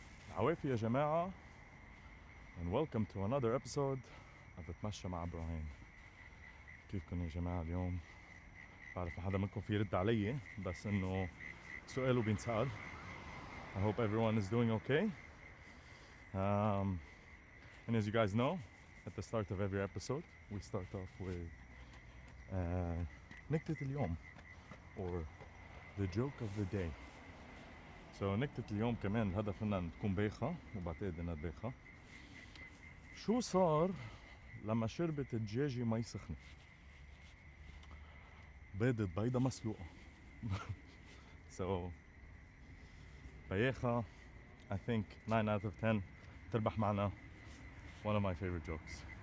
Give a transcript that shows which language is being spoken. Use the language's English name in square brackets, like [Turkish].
[Arabic] عوافي يا جماعة [English] and welcome to another episode of اتمشى مع إبراهيم. [Arabic] كيفكن يا جماعة اليوم؟ بعرف ما حدا منكم في يرد علي بس إنه سؤاله بينسأل. [English] I hope everyone is doing okay. And as you guys know, at the start of every episode we start off with نكتة اليوم or the joke of the day. [Arabic] So نكتة اليوم كمان الهدف إنها تكون بايخة وبعتقد إنها بايخة. شو صار لما شربت الدجاجة مي سخنة؟ بيضة مسلوقة. So بايخة. [English] I think 9 out of 10 [Arabic] تربح معنا. [English] One of my favorite jokes.